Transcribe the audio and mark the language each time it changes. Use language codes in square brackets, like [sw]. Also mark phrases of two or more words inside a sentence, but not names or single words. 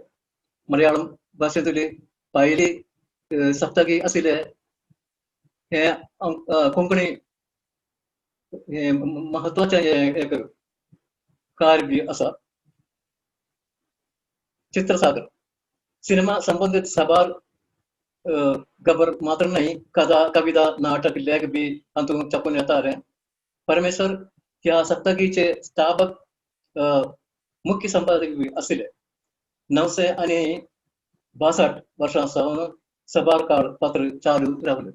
[kok] मलयाळम भाशेंतली पयली सप्तकी आशिल्ले. हे कोंकणी हे महत्वाचे एक कार्य बी असा. चित्रसागर सिनेमा संबंधित सभार खबर मात्र नाही, कथा कविता नाटक लेख बी अंतून छपून येतात. परमेश्वर या सप्तकीचे स्थापक मुख्य संपादक बी असले. 962 वर्षांपासून सभार काळ पत्र चालू राहिले.